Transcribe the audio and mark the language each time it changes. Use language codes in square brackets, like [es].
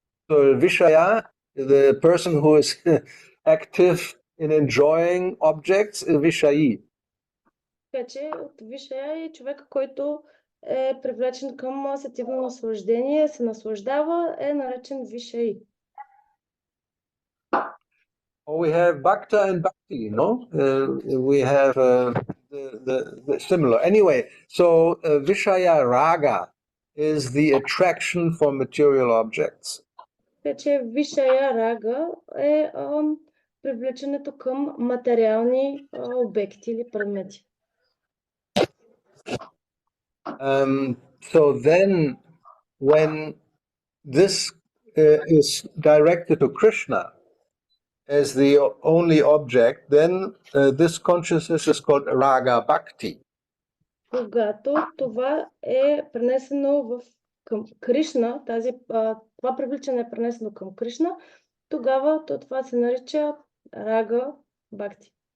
[en] So vishaya, the person who is active in enjoying objects, is vishayi. [bg] Така че от вишая е човек, който е привлечен към сетивно наслаждение, се наслаждава, е наречен вишаи. [en] We have bhakta and bhakti, no? We have the similar. Anyway, so vishaya raga is the attraction for material objects. [bg] Така че вишая рага е привличането към материални обекти или предмети. [en] So then, when this is directed to Krishna as the only object, then this consciousness is called Raga-bhakti. [bg] Когато това е пренесено към Кришна, това привличане е пренесено към Кришна, тогава това се нарича Рага Бхакти.